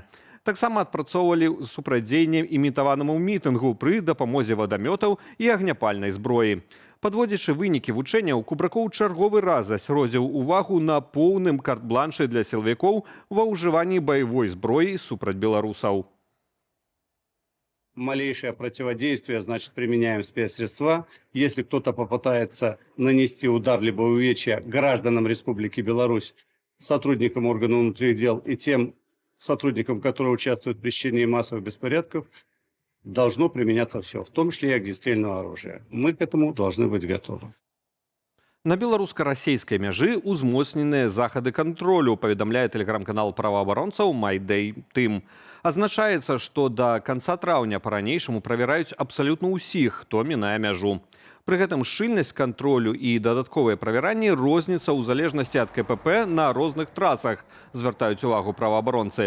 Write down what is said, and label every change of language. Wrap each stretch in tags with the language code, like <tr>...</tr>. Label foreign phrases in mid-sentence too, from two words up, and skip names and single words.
<be>Таксама адпрацоўвалі супрацьдзеянне імітаванаму мітынгу пры дапамозе вадамётаў і агняпальнай зброі. Падводзячы вынікі вучэнняў, Кубракоў чарговы раз засяродзіў увагу на поўным карт-бланшы для сілавікоў ва ўжыванні баявой зброі супраць беларусаў.</be> <ru>Малейшее противодействие, значит, применяем спецсредства. Если кто-то попытается нанести удар либо увечья гражданам Республики Беларусь, сотрудникам органов внутренних дел и тем сотрудникам, которые участвуют в пресечении массовых беспорядков, должно применяться все, в том числе и огнестрельное оружие. Мы к этому должны быть готовы.</ru> <be>На беларуска-расейскай мяжы ўзмоцненыя захады кантролю, паведамляе тэлеграм-канал праваабаронцаў «Майдэй Тым». Азначаецца, што да канца траўня па-ранейшаму правяраюць абсалютна ўсіх, хто мінае мяжу. Пры гэтым шчыльнасць кантролю і дадатковыя правяранні розніцца ў залежнасці ад КПП на розных трасах, звяртаюць увагу праваабаронцы.</be>